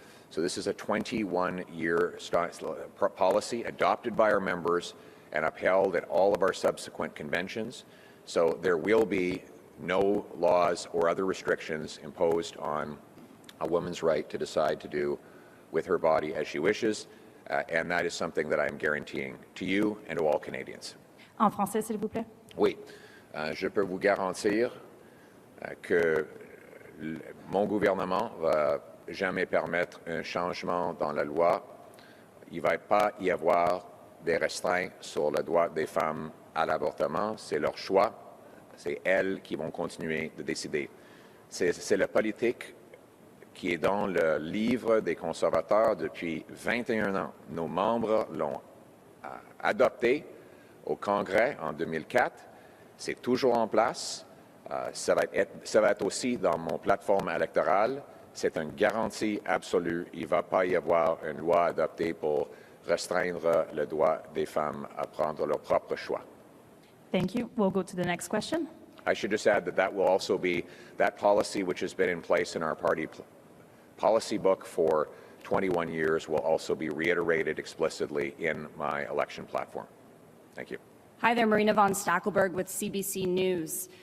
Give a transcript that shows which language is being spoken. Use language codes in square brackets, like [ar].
[en] So this is a 21-year policy adopted by our members and upheld at all of our subsequent conventions. So there will be no laws or other restrictions imposed on a woman's right to decide to do with her body as she wishes, and that is something that I am guaranteeing to you and to all Canadians. [fr] En français, s'il vous plaît. Oui, je peux vous garantir que mon gouvernement va jamais permettre un changement dans la loi. Il ne va pas y avoir des restreintes sur le droit des femmes à l'avortement. C'est leur choix. C'est elles qui vont continuer de décider. C'est la politique qui est dans le livre des conservateurs depuis 21 ans. Nos membres l'ont adopté au Congrès en 2004. C'est toujours en place. Ça va être aussi dans mon plateforme électorale. C'est une garantie absolue. Il ne va pas y avoir une loi adoptée pour restreindre le droit des femmes à prendre leur propre choix. [en] Thank you. We'll go to the next question. I should just add that that will also be that policy which has been in place in our party policy book for 21 years will also be reiterated explicitly in my election platform. Thank you. Hi there, Marina von Stackelberg with CBC News.